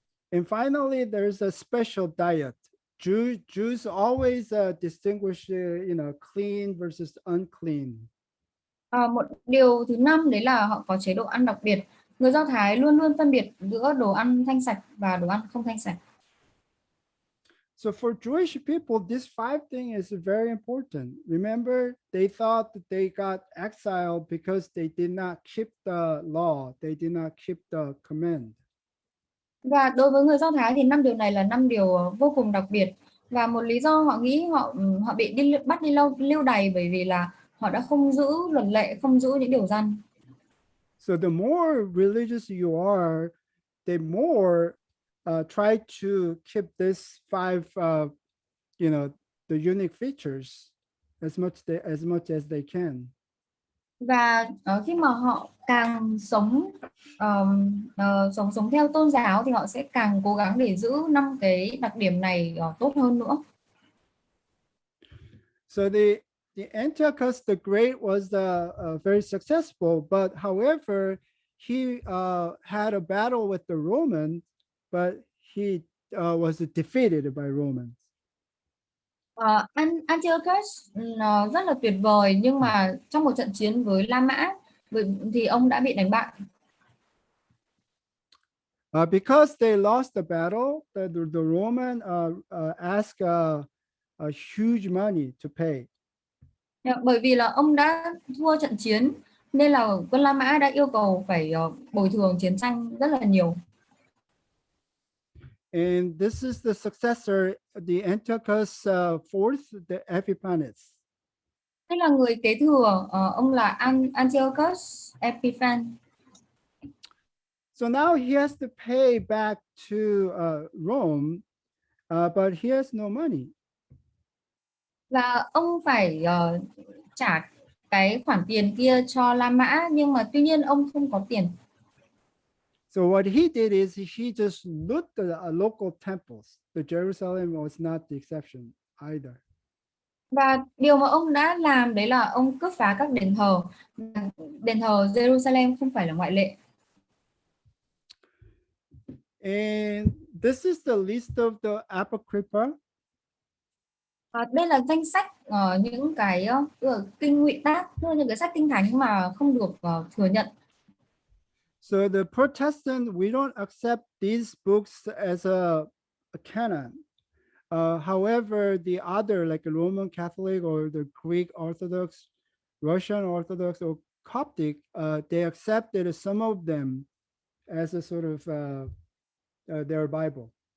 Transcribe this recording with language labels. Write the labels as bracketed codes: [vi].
[en] And finally, there's a special diet. Jews always distinguish, clean versus unclean. [vi] Một điều thứ năm đấy là họ có chế độ ăn đặc biệt. Người Do Thái luôn luôn phân biệt giữa đồ ăn thanh sạch và đồ ăn không thanh sạch. [en] So for Jewish people, this 5 thing is very important. Remember, they thought that they got exiled because they did not keep the law. They did not keep the command. [vi] Và đối với người Do Thái thì 5 điều này là 5 điều vô cùng đặc biệt. Và một lý do họ nghĩ họ bị bắt đi lưu đày bởi vì là họ đã không giữ luật lệ, không giữ những điều răn. [en] So the more religious you are, the more try to keep this 5, the unique features as much as they can. [vi] Và khi mà họ càng sống theo tôn giáo thì họ sẽ càng cố gắng để giữ 5 cái đặc điểm này tốt hơn nữa. [en] So the Antiochus the Great was very successful, but however, he had a battle with the Romans, but he was defeated by Romans. [vi] Antiochus rất là tuyệt vời, nhưng mà trong một trận chiến với La Mã thì ông đã bị đánh bại. [en] Because they lost the battle, the Roman asked a huge money to pay. [vi] Bởi vì là ông đã thua trận chiến nên là quân La Mã đã yêu cầu phải bồi thường chiến tranh rất là nhiều. [en] And this is the successor, the Antiochus IV, the Epiphanes. [vi] Tức là người kế thừa ông là Antiochus Epiphanes. [en] So now he has to pay back to Rome, but he has no money. [vi] Và ông phải trả cái khoản tiền kia cho La Mã, nhưng mà tuy nhiên ông không có tiền. [en] So what he did is he just looted the local temples. The Jerusalem was not the exception either. [vi] Và điều mà ông đã làm đấy là ông cướp phá các đền thờ. Đền thờ Jerusalem không phải là ngoại lệ. [en] And this is the list of the Apocrypha. [vi] Đây là danh sách những cái kinh ngụy tác, những cái sách kinh thánh mà không được thừa nhận. [en] So the Protestant, we don't accept these books as a canon. However, the other, like the Roman Catholic or the Greek Orthodox, Russian Orthodox, or Coptic, they accepted some of them as a sort of their Bible.